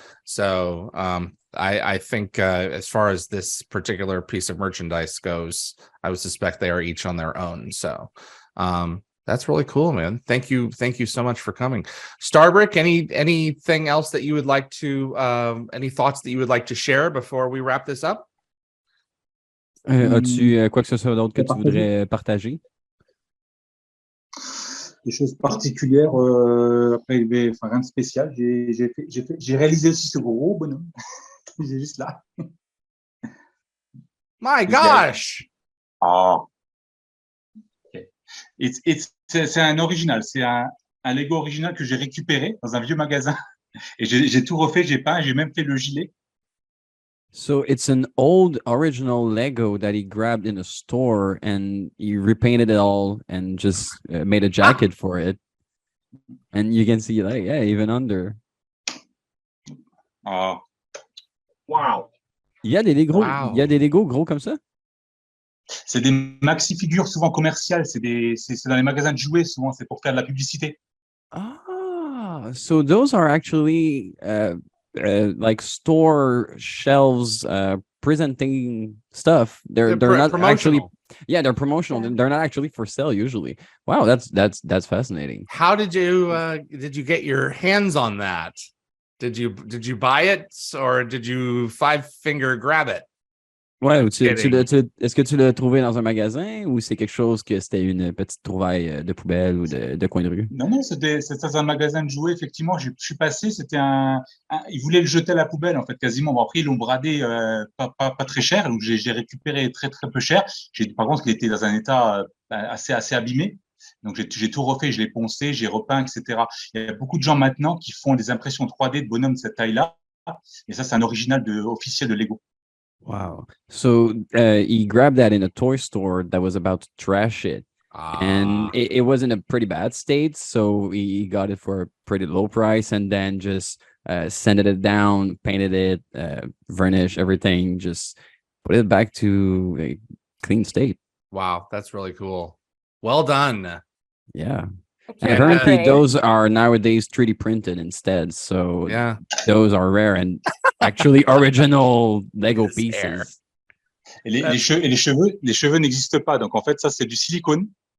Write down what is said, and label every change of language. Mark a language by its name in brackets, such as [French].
[English] So I think as far as this particular piece of merchandise goes, I would suspect they are each on their own. So that's really cool, man. Thank you so much for coming. Starbrick, anything else that you would like to any thoughts that you would like to share before we wrap this up? [French] As-tu quoi que ce soit d'autre que tu voudrais partager? Des choses particulières, après, rien de spécial. J'ai réalisé aussi ce gros bonhomme. J'ai juste là. [English] My gosh! [French] Oh. Okay. C'est un original. C'est un Lego original que j'ai récupéré dans un vieux magasin. Et j'ai tout refait, j'ai peint, j'ai même fait le gilet. [English] So it's an old original Lego that he grabbed in a store and he repainted it all and just made a jacket for it. And you can see, like, yeah, even under. Oh. Wow. [French] Il y a des Lego gros comme ça? C'est des maxi-figures souvent commerciales. C'est dans les magasins de jouets, souvent. C'est pour faire de la publicité. [English] Ah, so those are actually like store shelves presenting stuff. They're not actually, they're promotional. They're not actually for sale usually. Wow, that's fascinating. How did you get your hands on that? Did you buy it or did you five-finger grab it? [French] Ouais, est-ce que tu l'as trouvé dans un magasin ou c'est quelque chose que c'était une petite trouvaille de poubelle ou de coin de rue? Non, c'était dans un magasin de jouets, effectivement. Je suis passé, c'était ils voulaient le jeter à la poubelle, en fait, quasiment. Bon, après, ils l'ont bradé pas très cher, donc j'ai récupéré très, très peu cher. Par contre, il était dans un état assez abîmé. Donc, j'ai tout refait, je l'ai poncé, j'ai repeint, etc. Il y a beaucoup de gens maintenant qui font des impressions 3D de bonhommes de cette taille-là. Et ça, c'est un original officiel de Lego. Wow. [English] So he grabbed that in a toy store that was about to trash it. And it was in a pretty bad state. So he got it for a pretty low price and then just sanded it down, painted it, varnished everything, just put it back to a clean state. Wow, that's really cool. Well done. Yeah. I And can't apparently, upgrade. those are nowadays 3D printed instead. So Yeah. those are rare and actually original Lego This air. pieces. [French] Et les cheveux n'existent pas. Donc, en fait, ça, c'est du silicone.